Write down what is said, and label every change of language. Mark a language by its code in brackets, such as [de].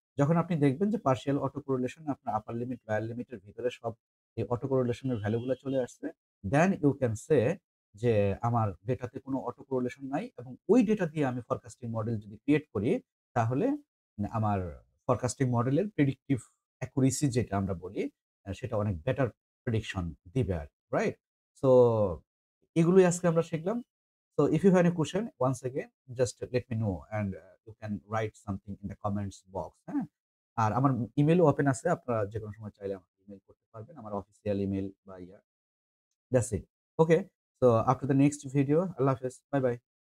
[bn] যখন আপনি দেখবেন যে পার্শিয়াল অটো কোরিলেশন আপনার আপার লিমিট, লোয়ার লিমিটের ভিতরে সব এই অটো কোরিলেশন এর ভ্যালু গুলা চলে আসছে, দেন ইউ ক্যান সে যে আমার ডেটাতে কোনো অটো কোরিলেশন নাই এবং ওই ডেটা দিয়ে আমি ফরকাস্টিং মডেল যদি ক্রিয়েট করি, তাহলে আমার ফরকাস্টিং মডেলের প্রেডিক্টিভ অ্যাকুরেসি যেটা আমরা বলি, সেটা অনেক বেটার প্রেডিকশন দিবে আরকি, রাইট? সো এগুলোই আজকে আমরা শিখলাম। [en] So if you have any question, once again, just let me know and you can write something in the comments box, হ্যাঁ? [bn] আর আমার ইমেইলও ওপেন আছে। আপনারা যেকোনো সময় চাইলে আমাকে ইমেইল করতে পারবেন। আমার অফিসিয়াল ইমেইল বা [en] That's it. Okay. So after the next video, Allah Hafiz. Bye bye.